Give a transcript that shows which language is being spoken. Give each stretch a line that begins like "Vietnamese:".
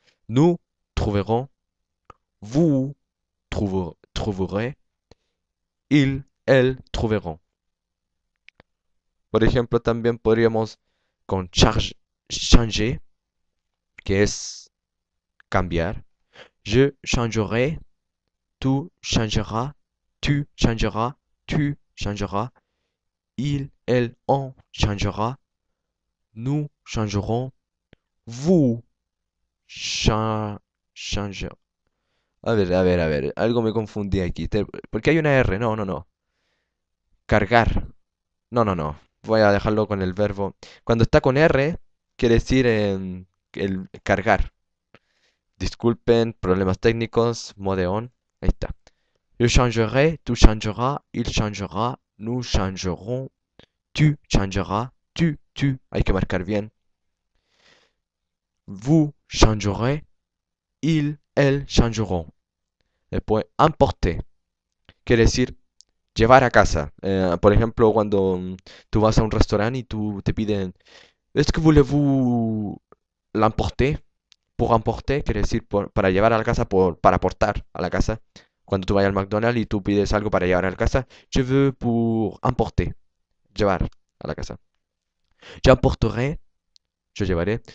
French: Nous trouverons, vous trouverez, ils, elles trouveront.
Spanish: Por ejemplo, también podríamos con changer, que es cambiar.
French: Je changerai, tu changeras, tu changeras, tu changeras, il, elle, on changera, nous changerons, vous changerez.
Spanish: A ver, algo me confundí aquí. ¿Por qué hay una R? No, no, no. Cargar. No, no, no. Voy a dejarlo con el verbo. Cuando está con R, quiere decir el cargar. Disculpen, problemas técnicos, mode on. Ahí está.
French: Je changerai, tu changeras, il changera, nous changerons, tu changeras, tu. Hay que marcar bien. Vous changerez, ils, elles changeront.
Spanish: Después, emporter. Quiere decir llevar a casa. Por ejemplo, cuando tú vas a un restaurante y tú te piden, ¿est-ce que voulez-vous l'emporter? Pour emporter quiere decir para llevar a la casa, para aportar a la casa. Cuando tú vayas al McDonald's y tú pides algo para llevar a la casa, je veux pour emporter, llevar a la casa.
French: J'emporterai, je llevaré.